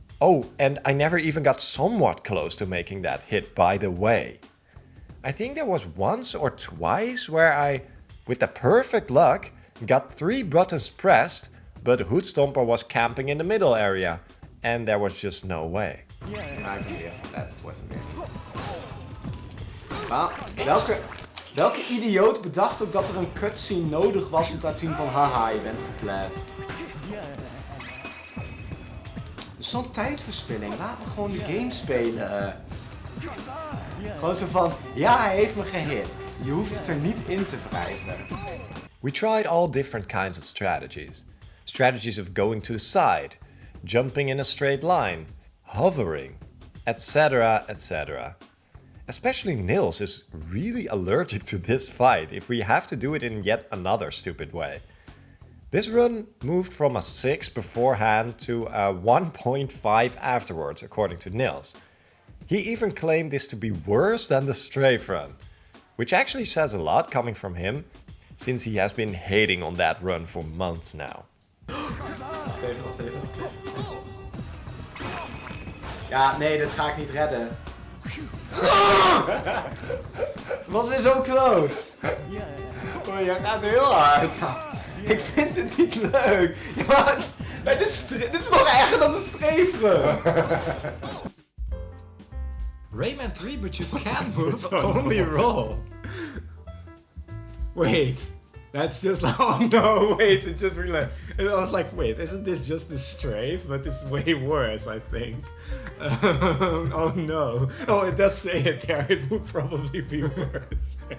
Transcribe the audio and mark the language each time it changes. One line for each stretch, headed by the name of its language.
English: Oh, and I never even got somewhat close to making that hit, by the way. I think there was once or twice where I, with the perfect luck, got 3 buttons pressed, but Hoot Stomper was camping in the middle area, and there was just no way.
Dutch: Ja, ik ben weer. Dat wordt hem weer niet. Maar welke idioot bedacht ook dat er een cutscene nodig was om te laten zien van haha, je bent geplet. Zo'n tijdverspilling. Laat me gewoon de game spelen. Gewoon zo van, ja, hij heeft me gehit. Je hoeft het er niet in te wrijven.
English: We tried all different kinds of strategies. Strategies of going to the side, jumping in a straight line, hovering, etc, etc. Especially Nils is really allergic to this fight if we have to do it in yet another stupid way. This run moved from a 6 beforehand to a 1.5 afterwards, according to Nils. He even claimed this to be worse than the strafe run, which actually says a lot coming from him, since he has been hating on that run for months now.
Dutch: Wacht even. Ja, nee, dat ga ik niet redden. Was weer zo close. Oh, jij gaat heel hard. Ik vind het niet leuk. Ja, maar bij dit is nog erger dan de streefrun.
English: Rayman 3, but you can't move, only roll. Wait, that's just like, oh no, wait, it just realized. And I was like, wait, isn't this just a strafe? But it's way worse, I think. Oh no. Oh, it does say it there, it would probably be worse.